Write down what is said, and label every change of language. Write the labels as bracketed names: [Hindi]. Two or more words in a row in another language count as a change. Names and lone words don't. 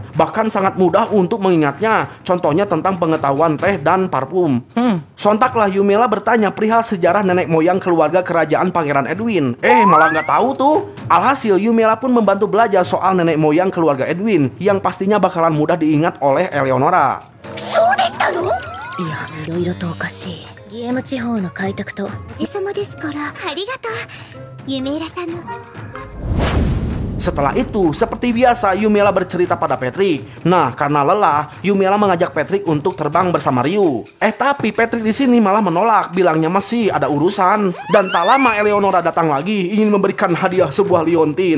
[Indonesian] Bahkan sangat mudah untuk mengingatnya. Contohnya tentang pengetahuan teh dan parfum. Sontaklah Yumela bertanya perihal sejarah nenek moyang keluarga kerajaan Pangeran Edwin. Malah nggak tahu tuh. Alhasil Yumela pun membantu belajar soal nenek moyang keluarga Edwin yang pastinya bakalan mudah diingat oleh Eleonora. [Japanese] いや、いろいろとおかしい。ゲーム地方の開拓とおじさまですから。ありがとう。ユメイラさんの。 [Indonesian] Setelah itu, seperti biasa, Yumela bercerita pada Patrick. Nah, karena lelah, Yumela mengajak Patrick untuk terbang bersama Ryu. Tapi Patrick di sini malah menolak, bilangnya masih ada urusan. Dan tak lama Eleonora datang lagi, ingin memberikan hadiah sebuah liontin.